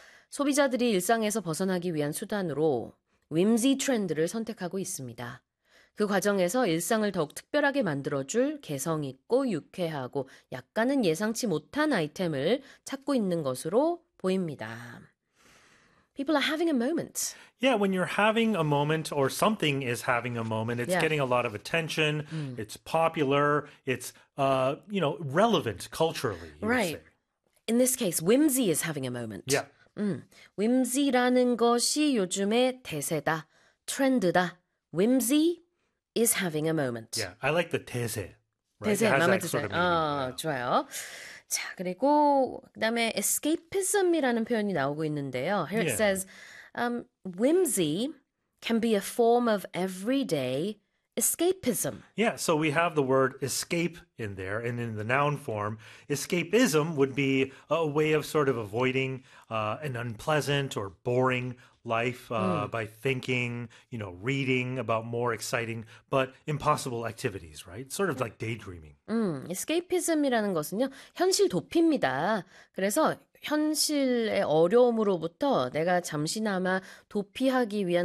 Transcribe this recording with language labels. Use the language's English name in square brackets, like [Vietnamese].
[Korean] 소비자들이 일상에서 벗어나기 위한 수단으로 whimsy 트렌드를 선택하고 있습니다. 그 과정에서 일상을 더욱 특별하게 만들어줄 개성 있고 유쾌하고 약간은 예상치 못한 아이템을 찾고 있는 것으로 보입니다. [English] People are having a moment. Yeah, when you're having a moment or something is having a moment, it's getting a lot of attention, it's popular, it's relevant culturally, you would say. In this case, whimsy is having a moment. [Korean] Whimsy라는 것이 요즘의 대세다, 트렌드다. [English] Whimsy is having a moment. Yeah, I like the 대세, right? It [Korean] 대세, [English] has [Korean] 마음에 [English] that [Korean] 드세요? [English] sort of meaning, [Korean] 좋아요. 자, 그리고 그다음에 escapism이라는 표현이 나오고 있는데요. [English] Here it says, whimsy can be a form of everyday escapism. So we have the word escape in there, and in the noun form, escapism would be a way of sort of avoiding an unpleasant or boring life by thinking, reading about more exciting but impossible activities, right? Sort of like daydreaming. [Korean] Escapism이라는 것은요, 현실 도피입니다. 그래서 현실의 어려움으로부터 내가 잠시나마 도피하기 위한